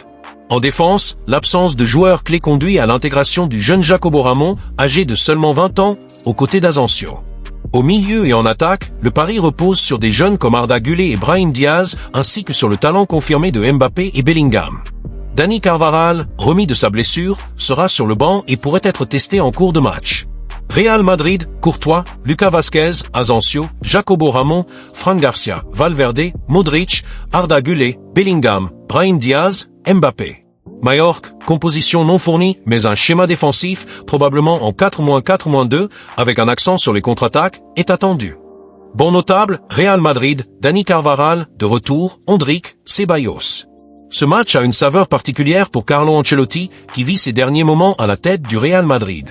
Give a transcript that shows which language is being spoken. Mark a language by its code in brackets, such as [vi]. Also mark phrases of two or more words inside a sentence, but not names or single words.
[fr] En défense, l'absence de joueurs clés conduit à l'intégration du jeune Jacobo Ramón, âgé de seulement 20 ans, aux côtés d'Asensio. Au milieu et en attaque, le pari repose sur des jeunes comme Arda Güler et Brahim Diaz, ainsi que sur le talent confirmé de Mbappé et Bellingham. Dani Carvajal, remis de sa blessure, sera sur le banc et pourrait être testé en cours de match. Real Madrid, Courtois, Lucas Vázquez, Asensio, Jacobo Ramón, Fran Garcia, Valverde, Modric, Arda Güler, Bellingham, Brahim Diaz, Mbappé. Majorque, composition non fournie, mais un schéma défensif, probablement en 4-4-2, avec un accent sur les contre-attaques, est attendu. Bon notable, Real Madrid, Dani Carvajal, de retour, Endrick, Ceballos. Ce match a une saveur particulière pour Carlo Ancelotti, qui vit ses derniers moments à la tête du Real Madrid.